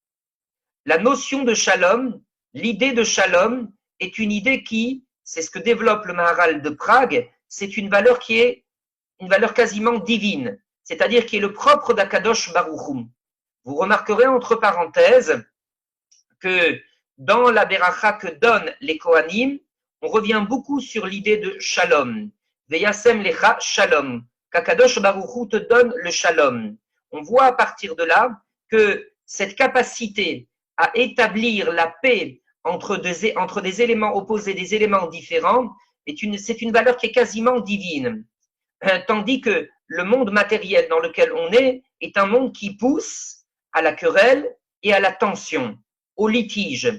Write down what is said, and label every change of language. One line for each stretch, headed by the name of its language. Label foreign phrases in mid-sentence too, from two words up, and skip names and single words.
French: La notion de shalom, l'idée de shalom, est une idée qui, c'est ce que développe le Maharal de Prague, c'est une valeur qui est une valeur quasiment divine, c'est-à-dire qui est le propre d'
Hebrew: הקדוש ברוך הוא.
French: Vous remarquerez entre parenthèses que dans la Beracha que donnent les Kohanim, on revient beaucoup sur l'idée de shalom.
Hebrew: וישם לך שלום.
French: Qu'
Hebrew: הקדוש ברוך הוא
French: te donne le shalom. On voit à partir de là que cette capacité à établir la paix entre des éléments opposés, des éléments différents, c'est une valeur qui est quasiment divine. Tandis que le monde matériel dans lequel on est un monde qui pousse à la querelle et à la tension, au litige.